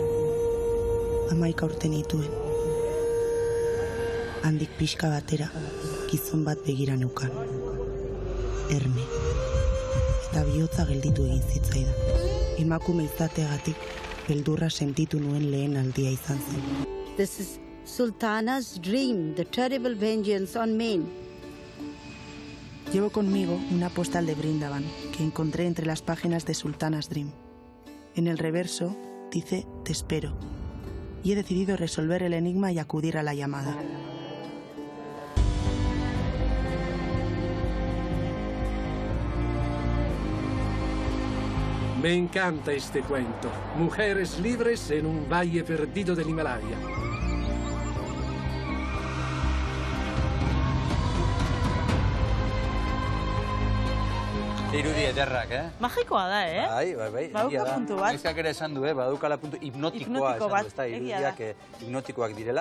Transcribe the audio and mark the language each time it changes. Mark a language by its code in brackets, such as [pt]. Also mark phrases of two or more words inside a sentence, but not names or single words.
[eu] 11 urte nituen. Handik pixka batera, gizon bat begira neukan. Erne. Eta bihotza gelditu egin zitzaidan. Emakume izateagatik, beldurra sentitu nuen lehen aldia izan zen. [en] This is Sultana's dream, the terrible vengeance on Maine. [es] Llevo conmigo una postal de Brindavan que encontré entre las páginas de Sultana's Dream. En el reverso dice "Te espero". Y he decidido resolver el enigma y acudir a la llamada. Me encanta este cuento. Mujeres libres en un valle perdido del Himalaya. [eu] Irudi ederrak, Magikoa da, Bai. Baduka puntu bat. Noizkak ere esan du, badukala puntu hipnotikoa esan du, ez da, irudiak hipnotikoak direla.